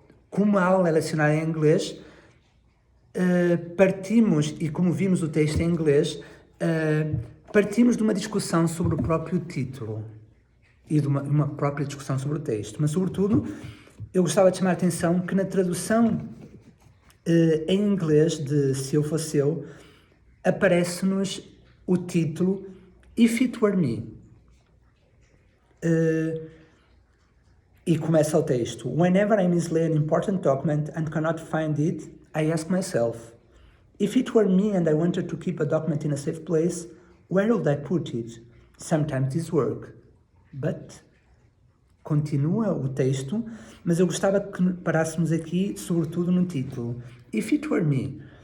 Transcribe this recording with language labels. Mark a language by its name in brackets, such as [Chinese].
[Portuguese] Como a aula é lecionada em inglês, partimos, e como vimos o texto em inglês, partimos de uma discussão sobre o próprio título e de uma própria discussão sobre o texto. Mas, sobretudo, eu gostava de chamar a atenção que na tradução em inglês de Se Eu Fosse Eu, aparece-nos o título If It Were Me. E começa o texto. [English] Whenever I mislay an important document and cannot find it, I ask myself, if it were me and I wanted to keep a document in a safe place, where would I put it? Sometimes this work. [Portuguese] But, continua o texto, mas eu gostava que parássemos aqui, sobretudo no título. [English] If it were me.